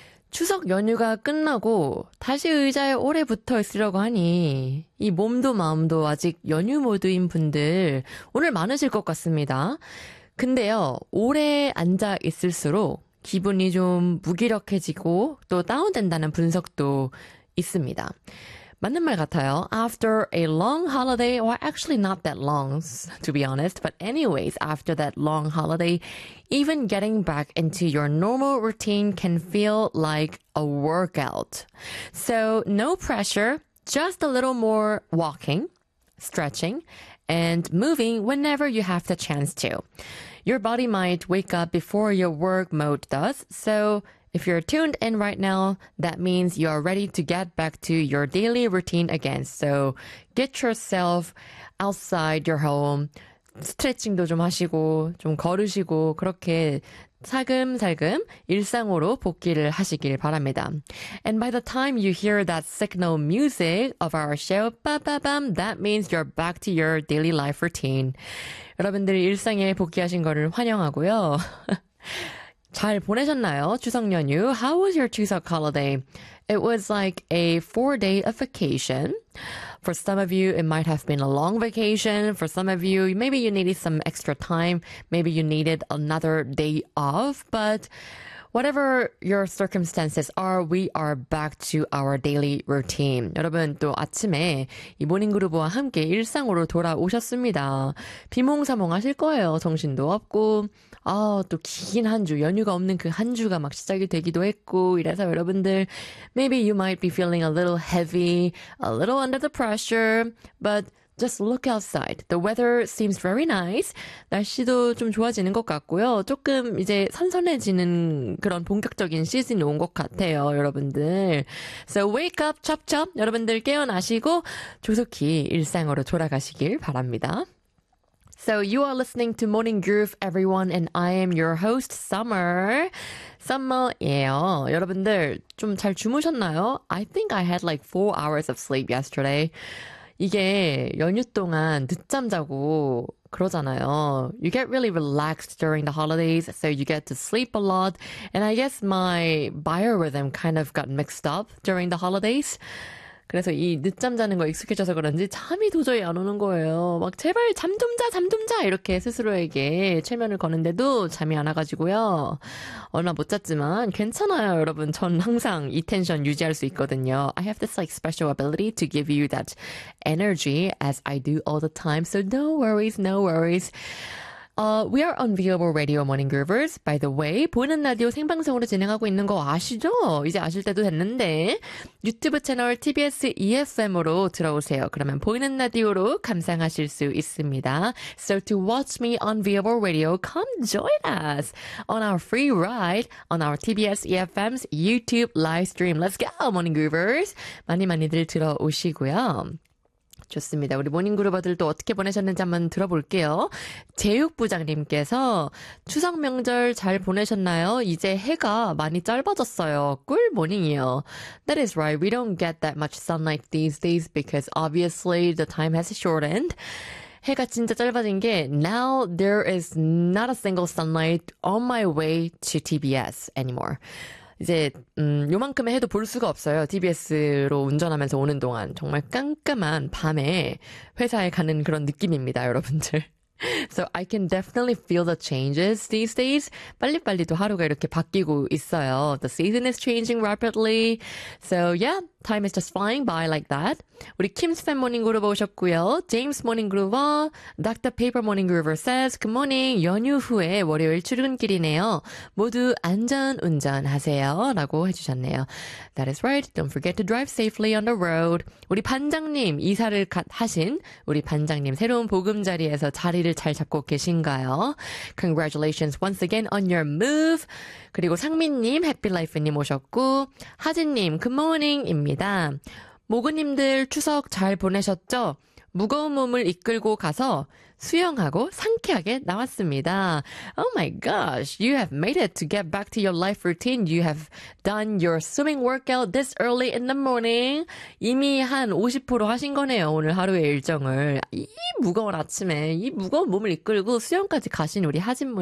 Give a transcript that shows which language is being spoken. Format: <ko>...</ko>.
<ko>추석 연휴가 끝나고 다시 의자에 오래 붙어 있으려고 하니 이 몸도 마음도 아직 연휴 모드인 분들 오늘 많으실 것 같습니다. 근데요, 오래 앉아 있을수록 기분이 좀 무기력해지고 또 다운된다는 분석도 있습니다. 맞는 말 같아요.</ko> <en>After a long holiday, or actually not that long, to be honest, but anyways, after that long holiday, even getting back into your normal routine can feel like a workout. So, no pressure, just a little more walking, stretching, and moving whenever you have the chance to. Your body might wake up before your work mode does, so if you're tuned in right now, that means you're ready to get back to your daily routine again. So get yourself outside your home.</en> <ko>스트레칭도 좀 하시고, 좀 걸으시고, 그렇게 살금살금 일상으로 복귀를 하시길 바랍니다.</ko> <en>And by the time you hear that signal music of our show, ba-ba-bam, that means you're back to your daily life routine.</en> <ko>여러분들이 일상에 복귀하신 거를 환영하고요. 잘 보내셨나요? 추석 연휴.</ko> <en>How was your 추석 holiday? It was like a 4-day of vacation. For some of you, it might have been a long vacation. For some of you, maybe you needed some extra time. Maybe you needed another day off. But whatever your circumstances are, we are back to our daily routine.</en> <ko>여러분, 또 아침에 이 모닝그루브와 함께 일상으로 돌아오셨습니다. 비몽사몽 하실 거예요. 정신도 없고. 아, 또긴한 주, 연휴가 없는 그한 주가 막 시작이 되기도 했고, 이래서 여러분들,</ko> <en>maybe you might be feeling a little heavy, a little under the pressure, but just look outside. The weather seems very nice.</en> <ko>날씨도 좀 좋아지는 것 같고요. 조금 이제 선선해지는 그런 본격적인 시즌이 온것 같아요, 여러분들.</ko> <en>So wake up, chop chop!</en> <ko>여러분들 깨어나시고, 조속히 일상으로 돌아가시길 바랍니다.</ko> <en>So you are listening to Morning Groove, everyone, and I am your host, Summer.</en> <ko>Summer예요. 여러분들 좀잘 주무셨나요?</ko> <en>I think I had like 4 hours of sleep yesterday.</en> <ko>이게 연휴 동안 늦잠 자고 그러잖아요.</ko> <en>You get really relaxed during the holidays, so you get to sleep a lot. And I guess my biorhythm kind of got mixed up during the holidays.</en> <ko>그래서 이 늦잠 자는 거 익숙해져서 그런지 잠이 도저히 안 오는 거예요. 막 제발 잠좀 자, 잠좀 자! 이렇게 스스로에게 최면을 거는데도 잠이 안 와가지고요. 얼마 못 잤지만 괜찮아요, 여러분. 전 항상 이 텐션 유지할 수 있거든요.</ko> <en>I have this like special ability to give you that energy as I do all the time. So no worries, no worries. We are on Viable Radio Morning Groovers. By the way,</en> <ko>보이는 라디오 생방송으로 진행하고 있는 거 아시죠? 이제 아실 때도 됐는데 유튜브 채널 TBS EFM으로 들어오세요. 그러면 보이는 라디오로 감상하실 수 있습니다.</ko> <en>So to watch me on Viable Radio, come join us on our free ride on our TBS EFM's YouTube live stream. Let's go, Morning Groovers.</en> <ko>많이 많이들 들어오시고요. 좋습니다. 우리 모닝그룹아들 또 어떻게 보내셨는지 한번 들어볼게요. 제육부장님께서 추석 명절 잘 보내셨나요? 이제 해가 많이 짧아졌어요. 꿀 모닝이요.</ko> <en>That is right. We don't get that much sunlight these days because obviously the time has shortened.</en> <ko>해가 진짜 짧아진 게</ko> <en>now there is not a single sunlight on my way to TBS anymore.</en> <ko>이제 요만큼의 해도 볼 수가 없어요. TBS로 운전하면서 오는 동안 정말 깜깜한 밤에 회사에 가는 그런 느낌입니다, 여러분들.</ko> <en>So I can definitely feel the changes these days.</en> <ko>빨리빨리도 하루가 이렇게 바뀌고 있어요.</ko> <en>The season is changing rapidly. So yeah, time is just flying by like that.</en> <ko>우리 Kim's Fan Morning Groover 오셨고요. James Morning Groover, Dr.</ko> <en>Paper Morning Groover says, Good morning.</en> <ko>연휴 후에 월요일 출근길이네요. 모두 안전 운전하세요. 라고 해주셨네요.</ko> <en>That is right. Don't forget to drive safely on the road.</en> <ko>우리 반장님, 이사를 하신 우리 반장님, 새로운 보금자리에서 자리를 잘 잡고 계신가요?</ko> <en>Congratulations once again on your move.</en> <ko>그리고 상민님, 해피라이프님 오셨고, 하진님, Good morning입니다. 모그님들 추석 잘 보내셨죠? 무거운 몸을 이끌고 가서 수영하고 상쾌하게 나왔습니다.</ko> <en>Oh my gosh, you have made it to get back to your life routine. You have done your swimming workout this early in the morning.</en> <ko>이미 한50% 하신 거네요, 오늘 하루의 일정을. 이 무거운 아침에 이 무거운 몸을 이끌고 수영까지 가신 우리 하진 모닝.</ko>